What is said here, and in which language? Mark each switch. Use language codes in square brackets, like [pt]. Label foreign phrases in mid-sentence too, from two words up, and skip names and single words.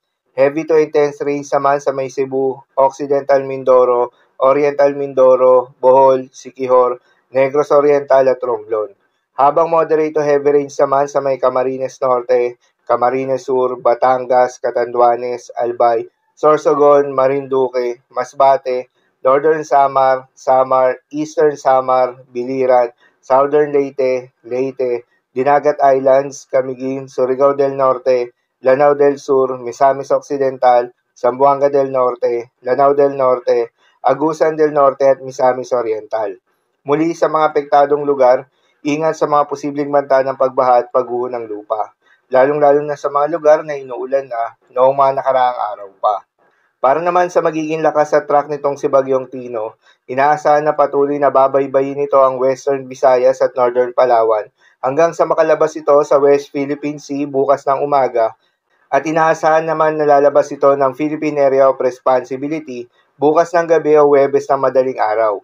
[en] Heavy to intense rains [tl] naman sa may Cebu, Occidental Mindoro, Oriental Mindoro, Bohol, Siquijor, Negros Oriental at Romblon. Habang [en] moderate to heavy rains [tl] naman sa may Camarines Norte, Camarines Sur, Batangas, Catanduanes, Albay, Sorsogon, Marinduque, Masbate, Northern Samar, Samar, Eastern Samar, Biliran, Southern Leyte, Leyte, Dinagat Islands, Camiguin, Surigao del Norte, Lanao del Sur, Misamis Occidental, Zamboanga del Norte, Lanao del Norte, Agusan del Norte at Misamis Oriental. Muli sa mga apektadong lugar, ingat sa mga posibleng banta ng pagbaha at pagguho ng lupa, lalong-lalo na sa mga lugar na inuulan na noong mga nakaraang araw pa. Para naman sa magiging lakas at track nitong si Bagyong Tino, inaasahan na patuloy na babaybayin nito ang Western Visayas at Northern Palawan hanggang sa makalabas ito sa West Philippine Sea bukas ng umaga at inaasahan naman na lalabas ito ng Philippine Area of Responsibility bukas ng gabi o Huwebes ng madaling araw.